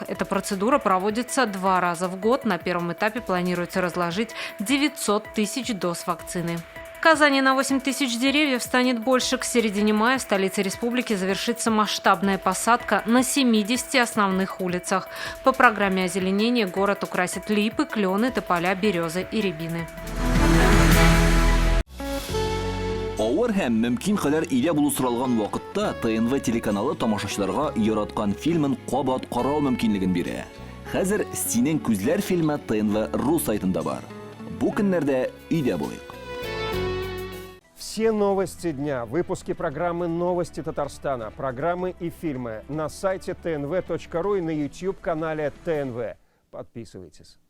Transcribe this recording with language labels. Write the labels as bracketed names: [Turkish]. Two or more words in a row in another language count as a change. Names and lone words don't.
[Russian] Эта процедура проводится 2 раза в год. На первом этапе планируется разложить 900 тысяч доз вакцины. В Казани на 8 тысяч деревьев станет больше. К середине мая в столице республики завершится масштабная посадка на 70 основных улицах. По программе озеленения город украсит липы, клены, тополя, березы и рябины. [Tatar] Авыр һәм мөмкин кадәр илә булу соралган вакытта ТНВ телеканалы тамашачыларга яраткан фильмын кабат карау мөмкинлеген бирә. Хәзер "Синең күзләр" фильмы ТНВ.ру сайтында бар. Бу көннәрдә өйдә булыйк. [Russian] Все новости дня, выпуски программы «Новости Татарстана», программы и фильмы на сайте tnv.ru и на YouTube-канале ТНВ. Подписывайтесь.